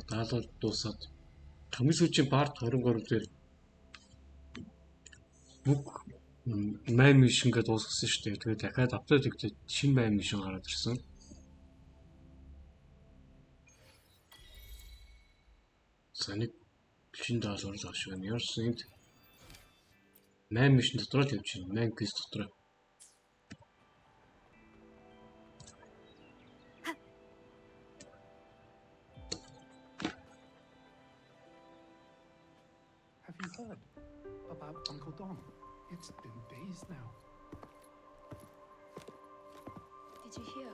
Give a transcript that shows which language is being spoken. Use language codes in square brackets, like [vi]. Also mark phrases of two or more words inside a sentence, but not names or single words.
[mn] Даалал дуусаад хамгийн сүүлийн part 23 дээр бүх [en] main mission [mn] гэдэг дуусгасан шүү дээ. Тэгээд дахиад апдейт хийхдээ шинэ [en] main mission [mn] гараад ирсэн. За нэг шинэ даалгавар л авч байна. Ярсан энд [en] main mission [mn] дотор л явж байна. [en] Main quest [mn] дотор. [en] Have you heard about Uncle Dom? It's been days now. Did you hear?